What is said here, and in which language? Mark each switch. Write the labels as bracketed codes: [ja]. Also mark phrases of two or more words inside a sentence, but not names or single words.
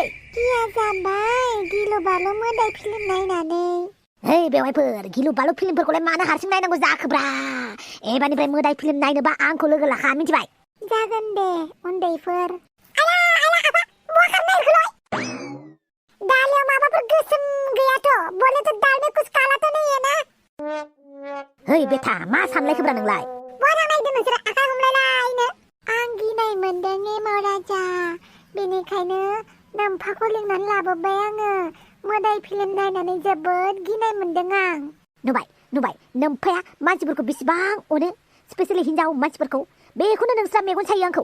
[brx] गिया जाबाय गिलु बालु मोदाय फिल्म नायनानै ओइ बेवाइफोर गिलु बालु फिल्मफोरखौलाय मानो हारसिं नायनांगौ जाखोब्रा एबारनिफ्राय मोदाय फिल्म नायनोबा आंखौ लोगो लाखा मिथिबाय जागोन दे उन्दैफोर आबा बहा खारनायखौलाय दालियाव माबाफोर गोसोम गैयाथ' [hi] बोले तो दाल में कुछ काला तो नहीं है ना [brx] ओइ बेथा मा सानलायखोब्रा नोंलाय बहा नायदों नोंसोर आखाइ हमलायलायनो आं गिनाय मोनदों एमाव राजा बेनिखायनो नोम्फाखौ लिंनानै लाबोबाय आङो मोदाय फिल्म नायनानै जोबोद गिनाय मोनदों आं नुबाय नोम्फाया मानसिफोरखौ बेसेबां अनो स्पेशेलि हिनजाव मानसिफोरखौ बेखौनो नोंस्रा मेगन सायो आंखौ